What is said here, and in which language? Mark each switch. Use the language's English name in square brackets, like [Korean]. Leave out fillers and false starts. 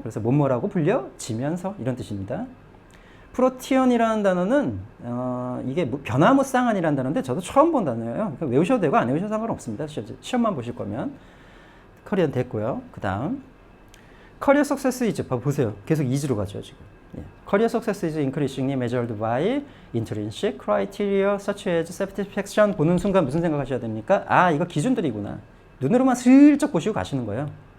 [Korean] 그래서 뭐뭐라고 불려지면서 이런 뜻입니다. 프로티언이라는 단어는 이게 변화무쌍한이라는 단어인데 저도 처음 본 단어예요. 그러니까 외우셔도 되고 안 외우셔도 상관없습니다. 시험만 보실 거면. 커리어는 됐고요. 그 다음 [English] 커리어 석세스 이즈, [Korean] 보세요. 계속 이즈로 가죠 지금. [English] Career success is increasingly measured by intrinsic criteria such as satisfaction. [Korean] 보는 순간 무슨 생각하셔야 됩니까? 이거 기준들이구나. 눈으로만 슬쩍 보시고 가시는 거예요.